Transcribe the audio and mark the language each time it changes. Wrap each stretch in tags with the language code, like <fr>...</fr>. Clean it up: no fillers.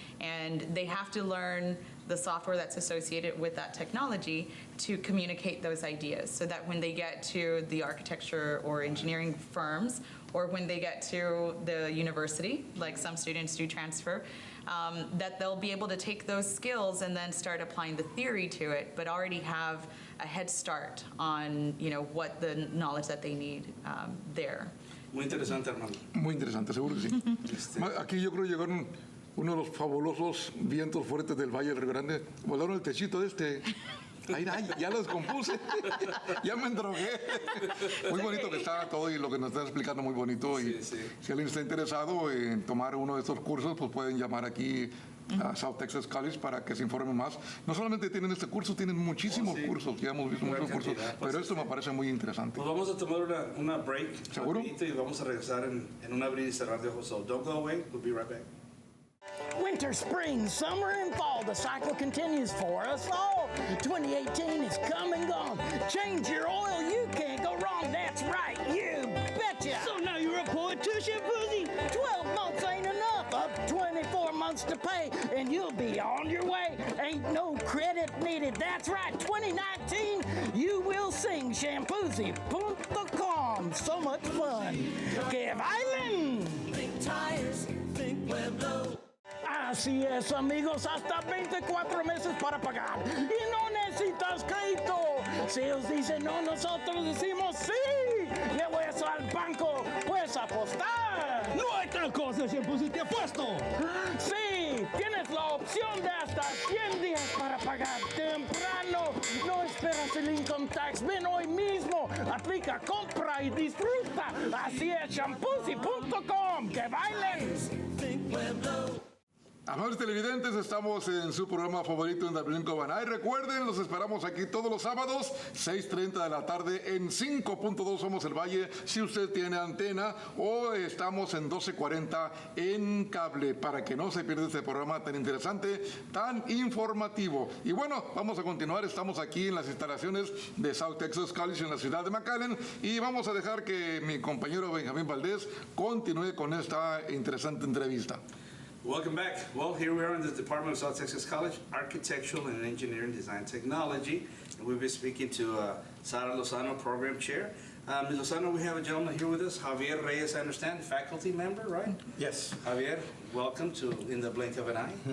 <en>And they have to learn the software that's associated with that technology to communicate those ideas, so that when they get to the architecture or engineering firms, or when they get to the university, like some students do transfer, that they'll be able to take those skills and then start applying the theory to it, but already have a head start on what the knowledge that they need there.</en> <es>Muy interesante, hermano. Muy interesante, seguro que sí. Aquí yo creo que llegaron uno de los fabulosos vientos fuertes del Valle del Río Grande. Volaron el techito de este. Ay, ya lo descompuse. Ya me endrogué. Muy bonito que está todo y lo que nos está explicando muy bonito. Y si alguien está interesado en tomar uno de estos cursos, pues pueden llamar aquí a South Texas College para que se informen más. No solamente tienen este curso, tienen muchísimos cursos. Ya hemos visto muchos cursos, pero esto me parece muy interesante. Pues vamos a tomar una break. ¿Seguro? Y vamos a regresar en un abrir y cerrar de ojos.</es> <en>So don't go away. We'll be right back. Winter, spring, summer, and fall, the cycle continues for us all. 2018 is come and gone. Change your oil, you can't go wrong. That's right, you betcha. So now you're a poet too, Shampoozy? 12 months ain't enough. Up 24 months to pay, and you'll be on your way. Ain't no credit needed. That's right, 2019, you will sing Shampoozy.com. So much fun.</en> <es>Que bailen.</es> <en>Think tires, think Pueblo.</en> <es>Así es, amigos, hasta 24 meses para pagar. Y no necesitas crédito. Si ellos dicen no, nosotros decimos sí. Llevo eso al banco, puedes apostar. No hay tal cosa, Shampoozy, te apuesto. Sí, tienes la opción de hasta 100 días para pagar temprano. No esperas el income tax. Ven hoy mismo. Aplica, compra y disfruta. Así es, Shampoozy.com. ¡Que bailen!</es> <en>Think Pueblo.</en> <es>Amables televidentes, estamos en su programa favorito en The Blink of an Eye. Recuerden, los esperamos aquí todos los sábados, 6:30 de la tarde en 5.2 Somos el Valle, si usted tiene antena, o estamos en 1240 en cable, para que no se pierda este programa tan interesante, tan informativo. Y bueno, vamos a continuar. Estamos aquí en las instalaciones de South Texas College en la ciudad de McAllen, y vamos a dejar que mi compañero Benjamín Valdés continúe con esta interesante entrevista.</es> <en>Welcome back. Well, here we are in the Department of South Texas College, Architectural and Engineering Design Technology. And we've been speaking to Sara Lozano, Program Chair. Ms. Lozano, we have a gentleman here with us, Javier Reyes, I understand, faculty member, right? Yes. Javier, welcome to In the Blink of an Eye.</en>